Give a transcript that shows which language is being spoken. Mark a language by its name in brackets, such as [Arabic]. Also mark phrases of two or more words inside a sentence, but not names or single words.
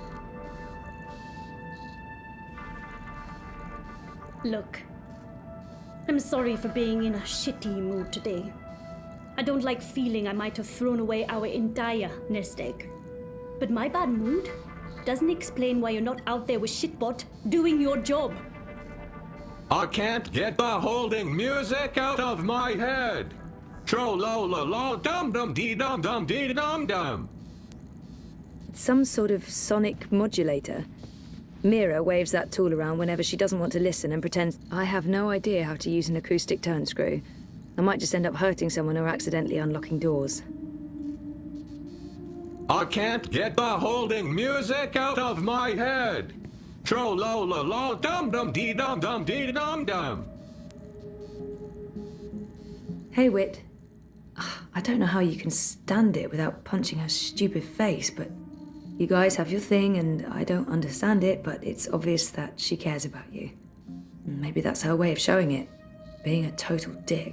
[English] Look, I'm sorry for being in a shitty mood today. I don't like feeling I might have thrown away our entire nest egg. But my bad mood doesn't explain why you're not out there with Shitbot doing your job. I can't get the holding music out of my head. Tro-lo-lo-lo, dum-dum-dee-dum-dum-dee-dum-dum. It's some sort of sonic modulator. Mira waves that tool around whenever she doesn't want to listen and pretends I have no idea how to use an acoustic turn screw. I might just end up hurting someone or accidentally unlocking doors. I can't get the holding music out of my head. Tro-lo-lo-lo, dum-dum-dee-dum-dum-dee-dum-dum. Hey, Wit. I don't know how you can stand it without punching her stupid face, but you guys have your thing and I don't understand it, but it's obvious that she cares about you. Maybe that's her way of showing it, being a total dick.